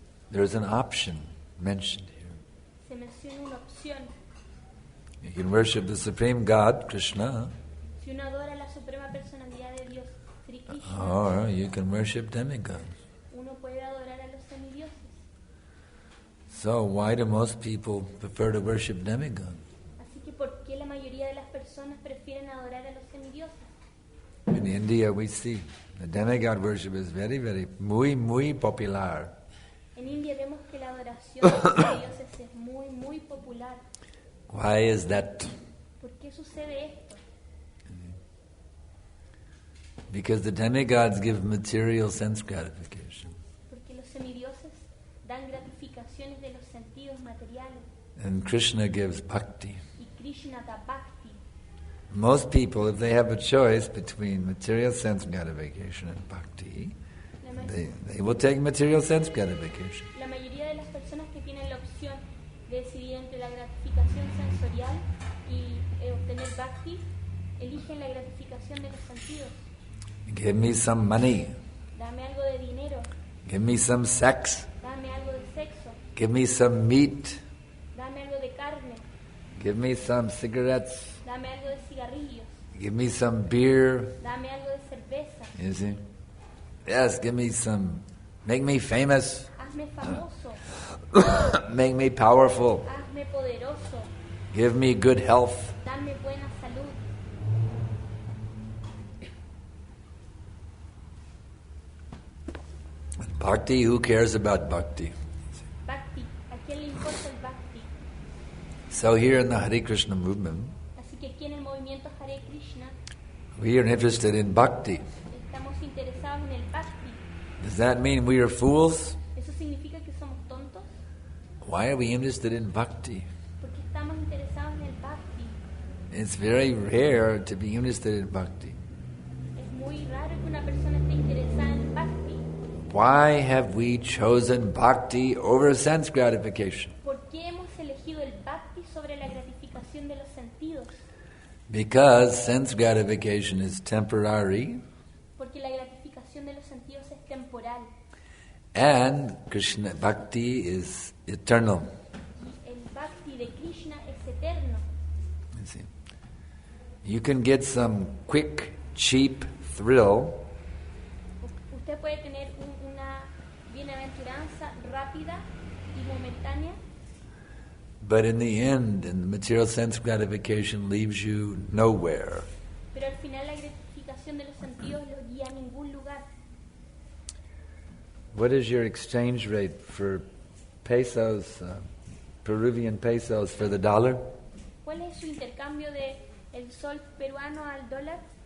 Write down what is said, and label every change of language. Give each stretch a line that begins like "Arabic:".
English: there's an option mentioned here.
Spanish: se menciona una opción.
English: You can worship the Supreme God, Krishna,
Spanish: Si uno adora a la suprema personalidad de Dios, Sri Krishna,
English: or you can worship demigods.
Spanish: uno puede adorar a los semidioses.
English: So why do most people prefer to worship demigods?
Spanish: Así que ¿por qué la mayoría de las personas prefieren adorar a los semidioses?
English: In India we see the demigod worship is muy popular.
Spanish: En India vemos que la adoración a los semidioses es muy popular.
English: Why is that?
Spanish: ¿Por qué sucede esto?
English: Because the demigods give material sense gratification.
Spanish: Porque los semidioses dan gratificaciones de los sentidos materiales
English: And Krishna gives bhakti.
Spanish: y Krishna da bhakti.
English: Most people, if they have a choice between material sense gratification and bhakti,
Spanish: La, ma-
English: they will take material sense gratification.
Spanish: la mayoría de las personas que tienen la opción de decidir entre la gratificación sensorial y obtener bhakti, eligen la gratificación de los sentidos.
English: Give me some money.
Spanish: Dame algo de dinero,
English: Give me some sex.
Spanish: dame algo de sexo,
English: Give me some meat.
Spanish: dame algo de carne,
English: Give me some cigarettes.
Spanish: dame algo de cigarrillos,
English: Give me some beer.
Spanish: dame algo de cerveza,
English: You see? Yes, give me some. Make me famous.
Spanish: hazme famoso,
English: Make me powerful.
Spanish: hazme poderoso,
English: Give me good health.
Spanish: dame buena salud.
English: Bhakti, who cares about bhakti?
Spanish: Bhakti, ¿a quién le importa el bhakti?
English: So here in the Hare Krishna movement,
Spanish: Así que aquí en el movimiento Hare Krishna
English: we are interested in bhakti.
Spanish: estamos interesados en el bhakti.
English: Does that mean we are fools?
Spanish: ¿Eso significa que somos tontos?
English: Why are we interested in bhakti?
Spanish: ¿Por qué estamos interesados en el bhakti?
English: It's very rare to be interested in bhakti.
Spanish: Es muy raro que una persona esté interesada en el bhakti.
English: Why have we chosen bhakti over sense gratification?
Spanish: ¿Por qué hemos elegido el bhakti sobre la gratificación de los sentidos?
English: Because sense gratification is temporary
Spanish: Porque la gratificación de los sentidos es temporal
English: and Krishna bhakti is eternal.
Spanish: y el bhakti de Krishna es eterno.
English: You see. You can get some quick, cheap thrill
Spanish: Usted puede tener una bienaventuranza rápida y momentánea,
English: but in the end, the material sense gratification leaves you nowhere.
Spanish: pero al final la gratificación de los sentidos los guía a ningún lugar.
English: What is your exchange rate for pesos, Peruvian pesos for the dollar?
Spanish: ¿Cuál es su intercambio de el sol peruano al dólar?